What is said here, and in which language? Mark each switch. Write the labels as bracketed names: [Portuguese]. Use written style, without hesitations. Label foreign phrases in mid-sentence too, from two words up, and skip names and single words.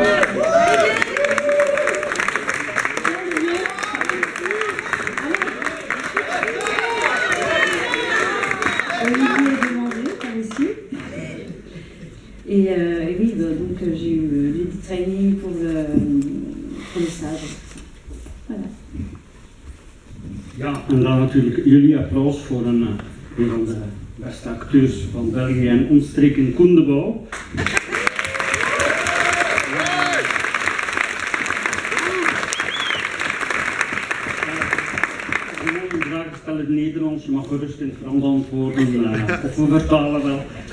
[French] Olivier a demandé par ici. Et oui, donc j'ai eu du training pour le stage. Voilà. [Dutch] Ja, en dan natuurlijk jullie applaus voor een van de beste acteurs van België en omstreken, Koen de Bouw. Een vraag stellen in het Nederlands, je mag gerust in het Frans antwoorden, of we vertalen wel.